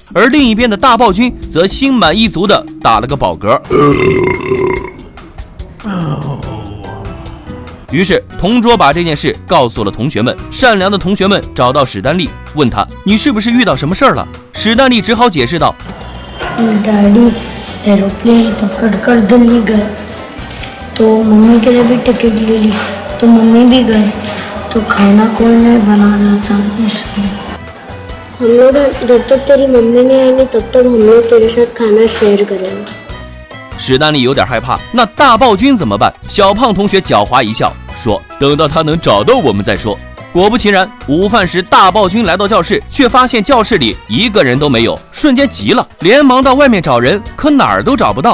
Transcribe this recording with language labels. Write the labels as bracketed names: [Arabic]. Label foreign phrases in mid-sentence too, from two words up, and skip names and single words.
[Chinese] 而另一边的大暴君则心满意足地打了个饱嗝。于是同桌把这件事告诉了同学们，善良的同学们找到史丹利，问他你是不是遇到什么事儿了？史丹利只好解释道 [Hindi] डैडी एरोप्लेन पकड़कर दिल्ली गए तो मम्मी के लिए भी टिकट ले ली तो मम्मी भी गए तो खाना कोई नहीं बनाना था इसलिए हम लोग जब तक तेरी मम्मी नहीं आएगी तब तक हम लोग तेरे साथ खाना शेयर करेंगे。 [Chinese] 史丹利有点害怕，那大暴君怎么办？小胖同学狡猾一笑，说等到他能找到我们再说。果不其然，午饭时大暴君来到教室，却发现教室里一个人都没有，瞬间急了，连忙到外面找人，可哪儿都找不到。